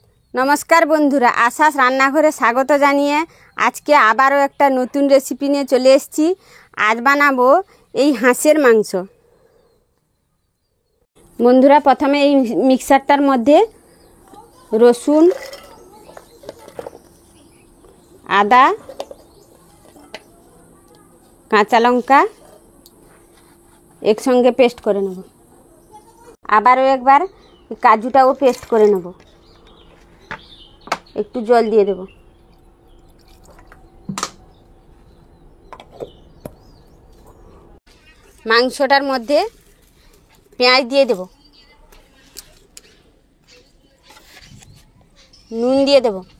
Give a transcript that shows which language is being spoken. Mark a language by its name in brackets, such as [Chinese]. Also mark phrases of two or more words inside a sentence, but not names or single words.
[Bangla] নমস্কার বন্ধুরা আশাস রান্নাঘরে স্বাগত জানিয়ে আজ কে আবারো এক নতুন রেসিপি নিয়ে চলে এসেছি। আজ বানাবো এই হাঁসের মাংস। বন্ধুরা প্রথমে এই মিক্সারটার মধ্য রসুন আদা কাঁচা লঙ্কা এক সঙ্গে পেস্ট করে নেব। আবারো এক বার কাজুটাও পেস্ট করে নেব। একটু জল দিয়ে দেব। মাংসটার মধ্যে পেঁয়াজ দিয়ে দেব, নুন দিয়ে দেব,